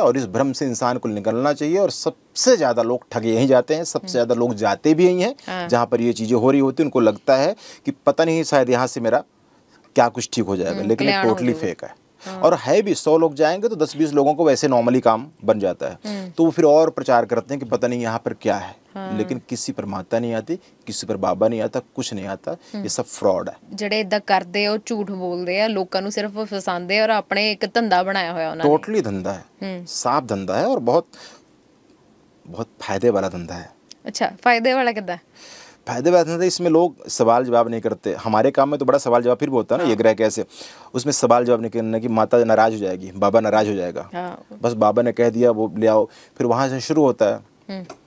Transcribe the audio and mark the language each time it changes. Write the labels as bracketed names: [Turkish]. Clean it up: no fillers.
[Hindi] और इस भ्रम से इंसान को निकलना चाहिए। और सबसे ज़्यादा लोग ठगे यहीं जाते हैं, सबसे ज़्यादा लोग जाते भी यहीं हैं जहाँ पर ये चीज़ें हो रही होती हैं। उनको लगता है कि पता नहीं शायद यहाँ से मेरा क्या कुछ ठीक हो जाएगा, लेकिन ये टोटली फेक है। और है भी, 100 लोग जाएंगे तो 10-20 लोगों को वैसे नॉर्मली काम बन जाता है, तो वो फिर और प्रचार करते हैं कि पता नहीं यहाँ पर क्या है। लेकिन किसी पर माता नहीं आती, किसी पर बाबा नहीं आता, कुछ नहीं आता, ये सब फ्रॉड है। [Punjabi] ਜਿਹੜੇ ਇਦਾਂ ਕਰਦੇ ਉਹ ਝੂਠ ਬੋਲਦੇ ਆ, ਲੋਕਾਂ ਨੂੰ ਸਿਰਫ ਫਸਾਉਂਦੇ ਔਰ ਆਪਣੇ ਇੱਕ ਧੰਦਾ ਬਣਾਇਆ ਹੋਇਆ ਉਹਨਾਂ ਨੇ। [Hindi] टोटली धंधा है, साफ धंधा है और बहुत बहुत फायदे वाला धंधा है। अच्छा, फायदे वाला कितना? फायदे वाला धंधा, इसमें लोग सवाल जवाब नहीं करते। हमारे काम में तो बड़ा सवाल जवाब फिर भी होता है ना, ये ग्रह कैसे, उसमें सवाल जवाब नहीं करना कि माता नाराज हो जाएगी, बाबा नाराज हो जाएगा, बस बाबा ने कह दिया वो ले आओ, फिर वहाँ से शुरू होता है।